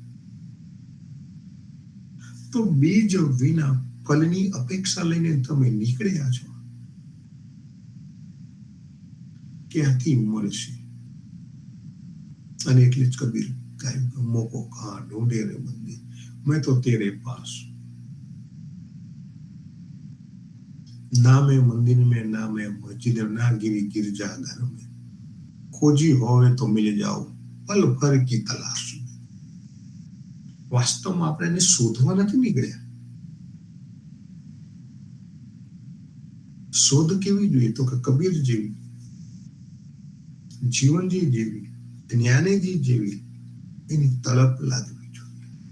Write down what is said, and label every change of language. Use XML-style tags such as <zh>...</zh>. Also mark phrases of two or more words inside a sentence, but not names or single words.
<gu>તો બીજ વિના ફલની અપેક્ષા લઈને તમે નીકળ્યા છો, ક્યાંથી મળશે? અને એટલે જ કબીર કહ્યું કે</gu> <hi>मोको कहाँ ढूँढे रे बंदे, मैं तो तेरे पास. नामे मंदिर में नामे मस्जिद ना गिरी गिरजा घर में, खोजी होवे तो मिल जाओ पल भर की तलाश में.</hi> <gu>વાસ્તવમાં આપણે એને શોધવા નથી નીકળ્યા. શોધ કેવી જોઈએ તો કે કબીર જેવી, જીવનજી જેવી, જ્ઞાનેજી જેવી એની તલપ લાગવી જોઈએ.</gu>